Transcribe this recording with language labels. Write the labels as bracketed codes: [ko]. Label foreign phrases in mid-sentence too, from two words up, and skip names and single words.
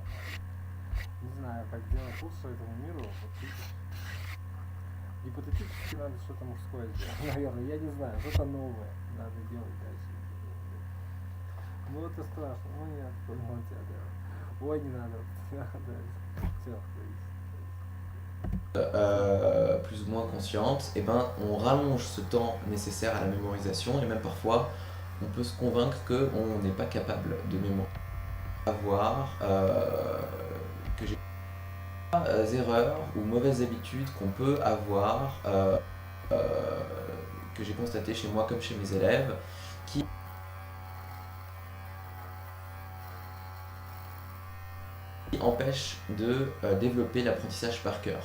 [ru] Не знаю, как делать лучше этому миру, вот видишь. Гипотетически надо что-то мужское сделать, наверное, я не знаю, что-то новое надо делать дальше. Ну это страшно, ну нет, понял тебя, да. Ой, не надо, да, все, [fr] Plus ou moins consciente, eh ben, on rallonge ce temps nécessaire à la mémorisation et même parfois on peut se convaincre qu'on n'est pas capable de mémoriser. Avoir que j'ai des erreurs ou mauvaises habitudes qu'on peut avoir, que j'ai constaté chez moi comme chez mes élèves, qui empêche de développer l'apprentissage par cœur.